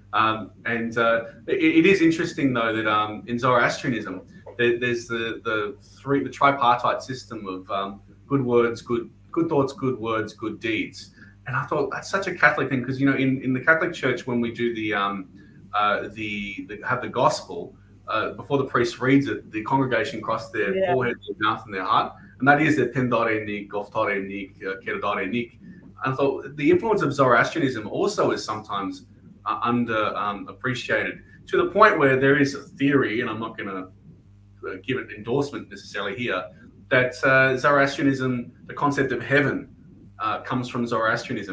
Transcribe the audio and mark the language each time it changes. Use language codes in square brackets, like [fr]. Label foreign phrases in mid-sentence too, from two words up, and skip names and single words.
[en] It is interesting though that in Zoroastrianism there's the tripartite system of good words, good thoughts, good words, good deeds. And I thought that's such a Catholic thing because in the Catholic Church when we do the have the gospel before the priest reads it, the congregation cross their forehead, their mouth, and their heart, and that is the [fa] پندار نیک، گفتار نیک، کردار نیک. [en] And I thought the influence of Zoroastrianism also is sometimes appreciated to the point where there is a theory, and I'm not going to give it endorsement necessarily here, that Zoroastrianism, the concept of heaven, comes from Zoroastrianism.